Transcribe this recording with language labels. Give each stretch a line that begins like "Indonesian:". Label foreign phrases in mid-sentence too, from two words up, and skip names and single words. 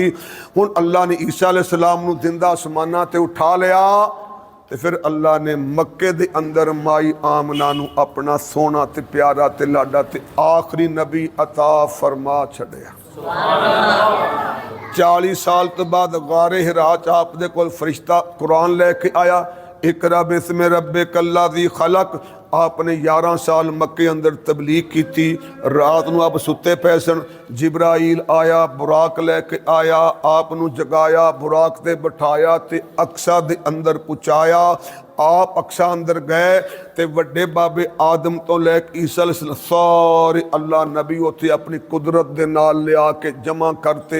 Punjabi: ہن اللہ نے عیسیٰ علیہ السلام نوں زندہ آسماناں تے اٹھا لیا تے فیر اللہ نے مکے دے اندر مائی آمنہ نوں اپنا سوہنا تے پیارا تے لاڈا تے آخری نبی عطا فرما چھڈیا. 40 سال توں بعد غار حرا چ آپ دے کول فرشتہ قرآن لے کے آیا,
Arabic: اقرأ باسم ربك الذي خلق.
Urdu: آپ نے 11 سال مکے اندر تبلیغ کی تھی.
Punjabi: رات نوں آپ سُتے پئے سن، جبرائیل آیا، براق لے کے آیا، آپ نوں جگایا، براق تے بٹھایا تے اقصیٰ دے اندر پہنچایا. آپ اقصیٰ اندر گئے تے وڈے بابے آدم توں لے کے عیسیٰ سارے اللہ نبی اوتھے اپنی قدرت دے نال لیا کے جمع کرتے.